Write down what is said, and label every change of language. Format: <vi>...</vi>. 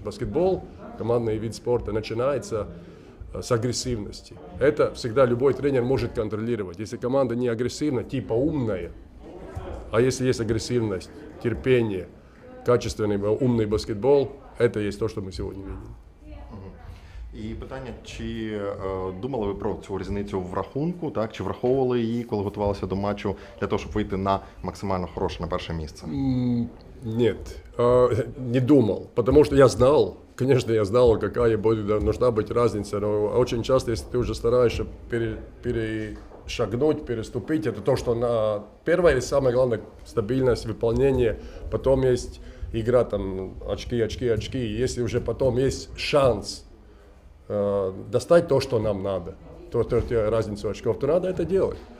<ru>Баскетбол, командный вид спорта, начинается с агрессивности. Это всегда любой тренер может контролировать. Если команда не агрессивна, типа умная, а если есть агрессивность, терпение, качественный, умный баскетбол, это есть то, что мы сегодня видим.</ru> <uk>І питання, чи думали ви про цю різницю в рахунку, так? Чи враховували її, коли готувалися до матчу, для того, щоб вийти на максимально хороше, на перше місце?</uk> <ru>Нет, не думал, потому что я знал, конечно, я знал, какая нужна быть разница, но очень часто, если ты уже стараешься перешагнуть, переступить, это то, что на первое и самое главное стабильность, выполнение, потом есть игра, там, очки, и если уже потом есть шанс достать то, что нам надо, разницу очков, то надо это делать.</ru>